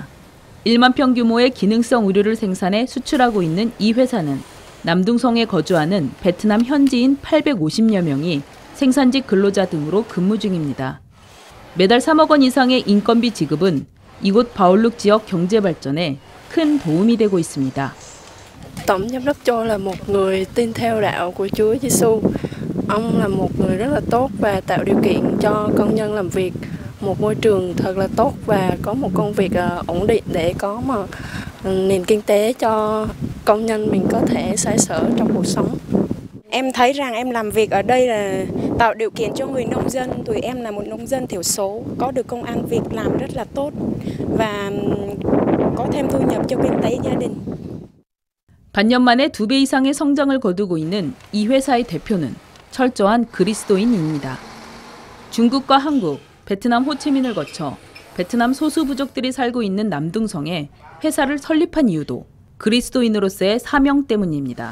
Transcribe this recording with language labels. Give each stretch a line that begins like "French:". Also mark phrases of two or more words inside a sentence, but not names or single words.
Korean: 1만 평 규모의 기능성 의류를 생산해 수출하고 있는 이 회사는 남둥성에 거주하는 베트남 현지인 850여 명이 생산직 근로자 등으로 근무 중입니다. 매달 3억 원 이상의 인건비 지급은 이곳 바올룩 지역 경제 발전에 큰 do움이 되고 있습니다.
Vietnamese: Tổng giám đốc Châu là một người tin theo đạo của Chúa Giêsu. Ông là một người rất là tốt và tạo điều kiện cho công nhân làm việc một môi trường thật là tốt và có một công việc ổn định để có một nền kinh tế cho công nhân mình có thể xoay sở trong cuộc sống. Em thấy rằng em làm việc ở đây là tạo điều kiện cho người nông dân. Tụi em là một nông dân thiểu số, có được công ăn việc làm rất là tốt và có thêm thu nhập cho kinh tế gia đình.
Korean: 반년 만에 2배 이상의 성장을 거두고 있는 이 회사의 대표는 철저한 그리스도인입니다. 중국과 한국, 베트남 호치민을 거쳐 베트남 소수 부족들이 살고 있는 남둥성에 회사를 설립한 이유도 그리스도인으로서의 사명 때문입니다.